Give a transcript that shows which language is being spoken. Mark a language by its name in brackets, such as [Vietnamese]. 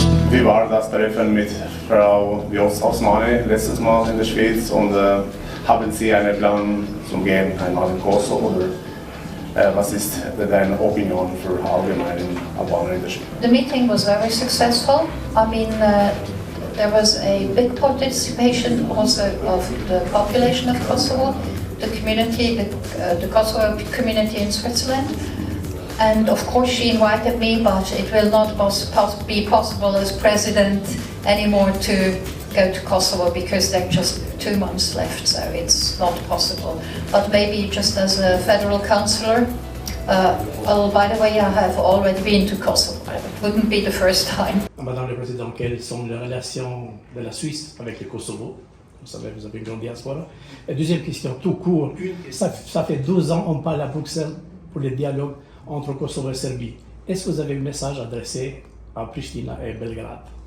[German] Wie war das Treffen mit Frau Jos Osmani letztes Mal in der Schweiz und haben Sie einen Plan zum Gehen einmal in Kosovo oder was ist deine Opinion für allgemein Albanien in der Schweiz? [English] The meeting was very successful. I mean, there was a big participation also of the population of Kosovo, the community, the Kosovo community in Switzerland. And of course she invited me, but it will not be possible as president anymore to go to Kosovo because there are just 2 months left, so it's not possible. But maybe just as a federal councillor, well, by the way, I have already been to Kosovo. It wouldn't be the first time. [French] Madame la Présidente, quelles sont les relations de la Suisse avec le Kosovo? Vous savez, vous avez une grande diaspora. Et deuxième question, tout court, ça fait 12 ans qu'on parle à Bruxelles pour le dialogue entre Kosovo et Serbie. Est-ce que vous avez un message adressé à Pristina et Belgrade?